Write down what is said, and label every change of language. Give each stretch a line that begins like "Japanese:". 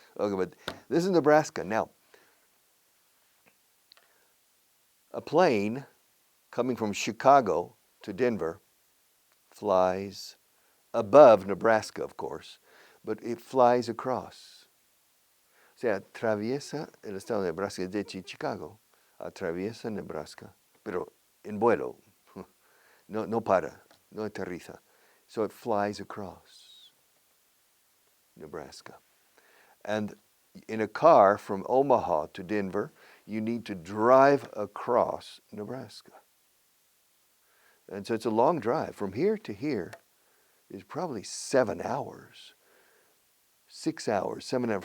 English: Okay, but this is Nebraska. Now, a plane coming from Chicago to Denver flies above Nebraska, of course, but it flies across.
Spanish: O sea, atraviesa el estado de Nebraska desde Chicago, atraviesa Nebraska, pero en vuelo, no para, no aterriza.
English: So it flies across Nebraska. And in a car from Omaha to Denver, you need to drive across Nebraska. And so it's a long drive. From here to here is probably 7 hours, 6 hours, 7 hours.